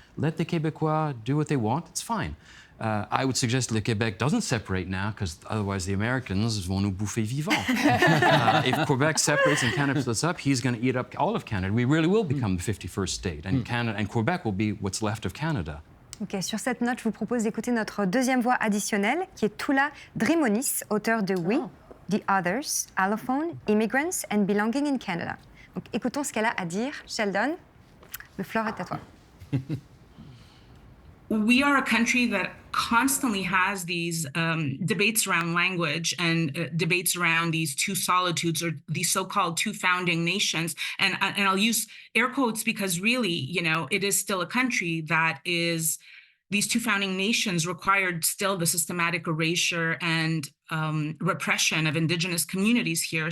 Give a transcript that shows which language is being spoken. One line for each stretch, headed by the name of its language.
English: Let the Québécois do what they want, it's fine. I would suggest Le Québec doesn't separate now, because otherwise the Americans
French: vont nous bouffer vivants.
English: If Quebec separates and Canada splits up, he's going to eat up all of Canada. We really will become the 51st state, and Canada and Quebec will be what's left of Canada.
French: Ok, sur cette note, je vous propose d'écouter notre deuxième voix additionnelle, qui est Tula Drimonis, auteur de We, The Others, Allophone, Immigrants and Belonging in Canada. Donc écoutons ce qu'elle a à dire. Sheldon, le floor est à toi.
English: We are a country that constantly has these debates around language and debates around these two solitudes, or these so-called two founding nations. And I'll use air quotes because really, you know, it is still a country that is, these two founding nations required still the systematic erasure and repression of Indigenous communities here.